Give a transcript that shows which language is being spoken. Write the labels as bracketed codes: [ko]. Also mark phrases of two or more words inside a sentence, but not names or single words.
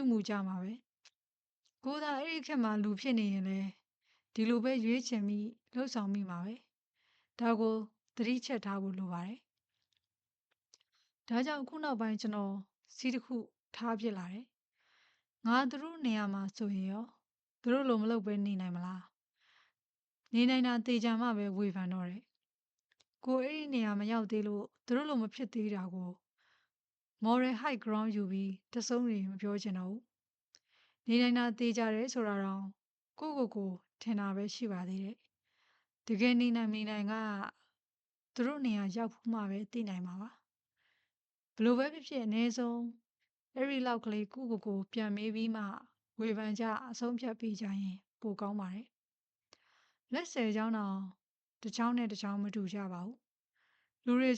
[my] မှုကြမှာပဲ။ကိုယ်သာအဲ့ဒီခေတ်မှာလူဖြစ်နေရင်လည်းဒီလိုပဲရွေးချယ်မိလှုပ်ဆောင်မိမှာပဲ။ဒါကိုသတိချက်ထားဖို့လိုပါတယ်။ဒါကြောင့်ခုနောက်ပိုင်းကျွန်တော်စီးတစ်ခုထားဖြစ်လာတယ်။ငါသူတို့နေရာမှာဆိုရင်ရောသူတို့လိုမလုပ်ပဲနေနိုင်မလား။နေနိုင်တာတေချာမှပဲဝေဖန်တော့တယ်။ကိုအဲ့ဒီနေရာမရောက်သေးလို့သူတို့လိုမဖြစ်သေးတာကို [en] moral high ground [my] ယူပြီးတဆုံးတွေမပြောချင်တော့ဘူး။နေနိုင်တာတေချာတယ်ဆိုတာတော့ကိုထင်တာပဲရှိပါသေးတယ်။တကယ်နေနိုင်ကသူတို့နေရာရောက်ဖို့မှပဲသိနိုင်မှာပါ။ဘလို့ပဲဖြစ်ဖြစ်အနည်းဆုံးအဲ့ဒီလောက်ကလေးကိုပြန်မေးပြီးမှဝေဖန်ကြအဆုံးဖြတ်ပေးကြရင်ပိုကောင်းပါတယ်။လက်ဆယ်ချောင်းတောင်တစ်ချောင်းနဲ့တစ်ချောင်းမတူကြပါဘူး။လူတွေ